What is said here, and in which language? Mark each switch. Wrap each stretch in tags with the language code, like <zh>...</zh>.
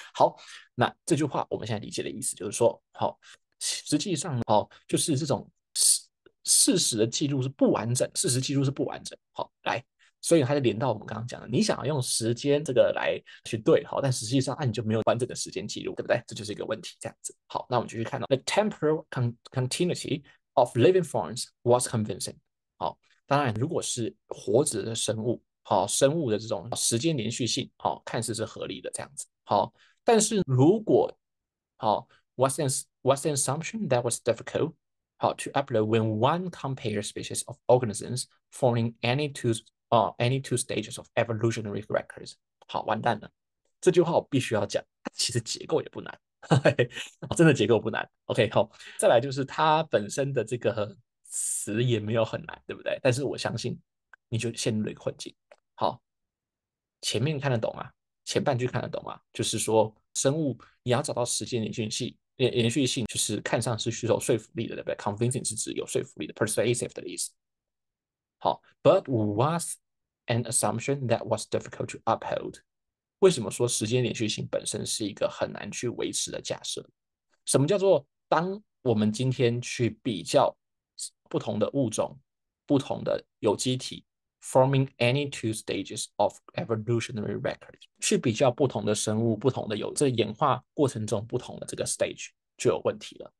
<zh>好，那这句话我们现在理解的意思就是说，好，实际上好就是这种事实的记录是不完整，事实记录是不完整。好，来。所以它就连到我们刚刚讲的，你想要用时间这个来去对好，但实际上你就没有完整的时间记录，对不对？这就是一个问题，这样子。好，那我们继续看到</zh> <en>the temporal continuity of living forms was convincing。</en> <zh>好，当然，如果是活着的生物，好，生物的这种时间连续性，好，看似是合理的这样子，好，但是如果好，</zh> <en>what's an assumption that was difficult 好 to upload when one compares species of organisms following any two stages of evolutionary records？</en> <zh>好，完蛋了，这句话我必须要讲，它其实结构也不难，真的结构不难。 OK，好，再来就是它本身的这个词也没有很难，对不对？但是我相信你就陷入了一个困境。好，前面看得懂啊，前半句看得懂啊，就是说生物你要找到时间连续性就是看上是具有说服力的，对不对？Convincing 是指有说服力的，persuasive 的意思。</zh> <en>好，but was an assumption that was difficult to uphold。</en> <zh>为什么说时间连续性本身是一个很难去维持的假设？什么叫做当我们今天去比较不同的物种、不同的有机体</zh> <en>forming any two stages of evolutionary record，</en> <zh>去比较不同的生物、不同的这演化过程中不同的这个 stage 就有问题了。</zh>